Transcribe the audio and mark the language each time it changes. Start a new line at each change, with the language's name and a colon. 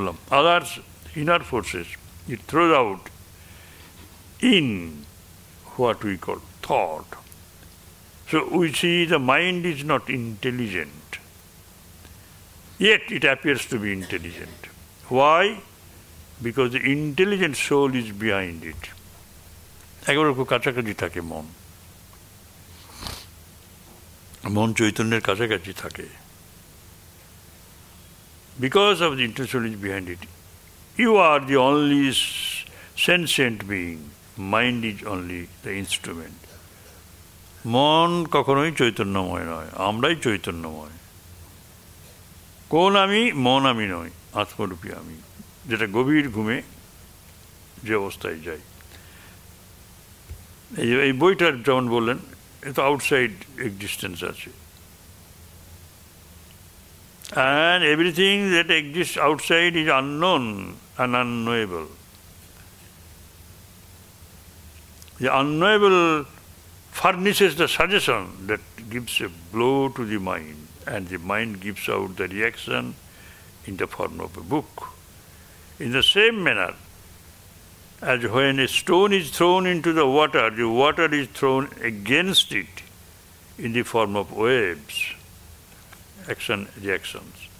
English: Others, inner forces, it throws out in what we call thought. So we see the mind is not intelligent, yet it appears to be intelligent. Why? Because the intelligent soul is behind it.
Bangla: একেবারে খুব কাছাকাছি থাকে মন চৈতন্যের কাছাকাছি থাকে।
English: Because of the intelligent soul is behind it, you are the only sentient being. Mind is only the instrument.
Bangla: মন কখনোই চৈতন্যময় নয়, আমরাই চৈতন্যময়। কোন আমি? মন আমি নয়, আত্মরূপী আমি, যেটা গভীর ঘুমে যে অবস্থায় যাই। এই বইটার যেমন বললেন, এ তো আউটসাইড এক্সিস্টেন্স আছে,
English: and everything that exists outside is unknown and unknowable. The unknowable furnishes the suggestion that gives a blow to the mind, and the mind gives out the reaction in the form of a book. In the same manner, as when a stone is thrown into the water is thrown against it in the form of waves, reactions.